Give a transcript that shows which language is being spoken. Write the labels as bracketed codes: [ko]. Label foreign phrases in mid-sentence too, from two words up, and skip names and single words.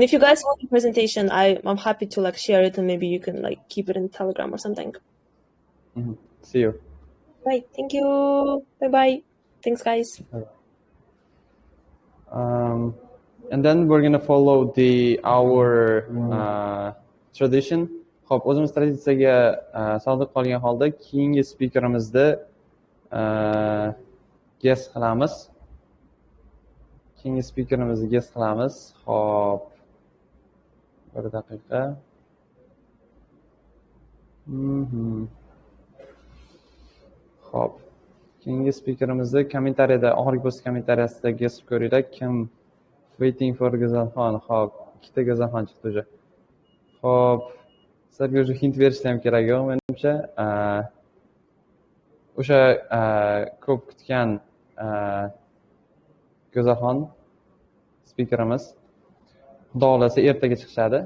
[en] And if you guys want the presentation, I'm happy to share it, and maybe you can keep it in Telegram or something. See you. Right. Thank you. Bye-bye. Thanks, guys. And then we're gonna follow our tradition. [uz] Xo'p, o'zimiz traditsiyaga sodiq qolgan holda keyingi speakerimizni guest qilamiz. Xo'p, bir daqiqa. Xo'p, keyingi speakerimizni kommentariyada, oxirgi post kommentariyasida guest ko'ringlar. Kim [en] waiting for [uz] Gazalxon. Xo'p, ikkita Gazalxon chiqdi уже. Xo'p, sizlarga уже hint berishim ham kerak yo'q, menimcha. O'sha ko'p kutgan Gazalxon speakerimiz Xudo xolasa ertaga chiqishadi.